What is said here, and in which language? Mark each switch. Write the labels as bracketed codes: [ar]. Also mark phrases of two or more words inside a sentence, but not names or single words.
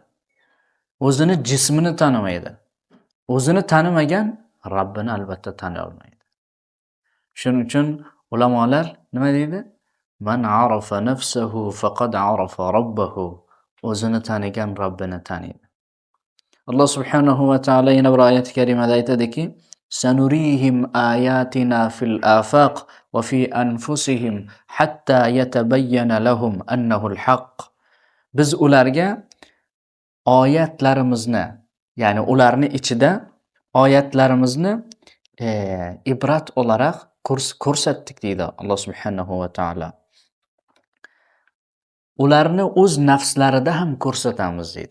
[uz] O'zini jismini tanimaydi. O'zini tanimagan Rabbini albatta taniy olmaydi. Shuning uchun ulamolar nima deydi? [ar] من عرف نفسه فقد عرف ربه. [uz] O'zini tanigan Rabbini taniydi. Alloh [ar] سبحانه وتعالى [uz] yana bir oyat karimada aytadiki, [ar] سنريهم آياتنا في الآفاق وفي أنفسهم حتى يتبين لهم أنه الحق. [uz] Biz ularga oyatlarimizni, ya'ni ularni ichida oyatlarimizni ibrat olarak ko'rsatdik deydi Alloh [ar] سبحانه وتعالى. [uz] Ularni o'z nafslarida ham ko'rsatamiz deydi.